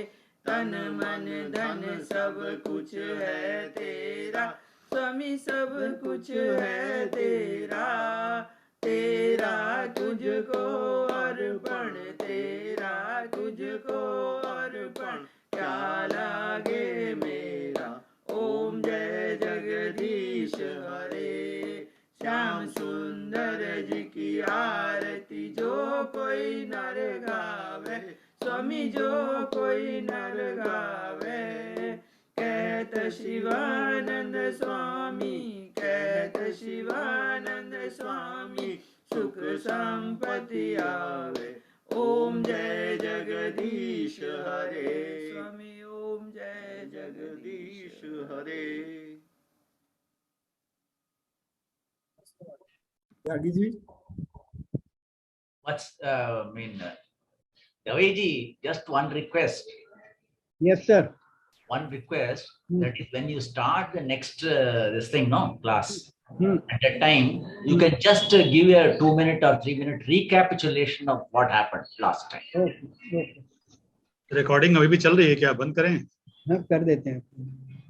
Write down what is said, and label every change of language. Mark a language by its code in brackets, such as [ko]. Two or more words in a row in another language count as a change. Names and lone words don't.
[hi] तन मन धन सब कुछ है तेरा। स्वामी सब कुछ है तेरा। तेरा तुझको अर्पण, तेरा तुझको अर्पण। क्या लागे मेरा। ओम जय जगदीश हरे। श्याम सुंदर जी की आरती जो कोई नर गावे, स्वामी जो कोई नर गावे। कहत शिवानंद स्वामी, कहत शिवानंद स्वामी, सुख संपत्ति आवे। ओम जय जगदीश हरे, स्वामी ओम जय जगदीश हरे। त्यागी जी, [en] What's Daveji, just one request. Yes, sir. One request, that is when you start the next this thing, no class, at that time you can just give a 2-minute or 3-minute recapitulation of what happened last time. Okay. [hi] रिकॉर्डिंग अभी भी चल रही है क्या? बंद करें? हाँ, कर देते हैं।